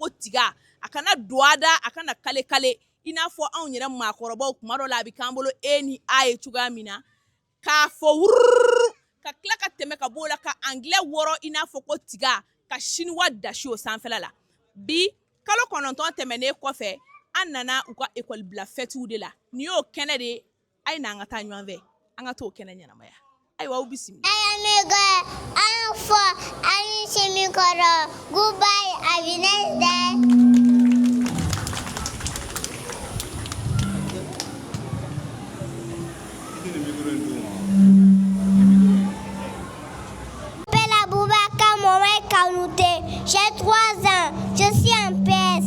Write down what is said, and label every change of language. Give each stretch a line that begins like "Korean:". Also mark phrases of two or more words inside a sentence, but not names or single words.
Bambara: ko tiga a kana don a da a kana kale kale i n'a fɔ anw yɛrɛ maakɔrɔbaw tuma dɔ la a bɛ k'an bolo e ni a ye cogoya min na k'a fɔ wurururu ka tila ka tɛmɛ ka b'o la ka anglais wɔrɔ i n'a fɔ ko tiga ka chinois dasi o sanfɛla la bi kalo 9 tɛmɛnen kɔfɛ an nana u ka école bila fêtiw de la ni y'o kɛnɛ de a ye n'an ka taa ɲɔgɔn fɛ an ka t'o kɛnɛ ɲɛnamaya ayiwa aw bisimila. An fɔ an ni Sɛbɛnnikɔrɔ
English: goodbye have a nice day.
French: J'ai 3 ans, je suis en PS.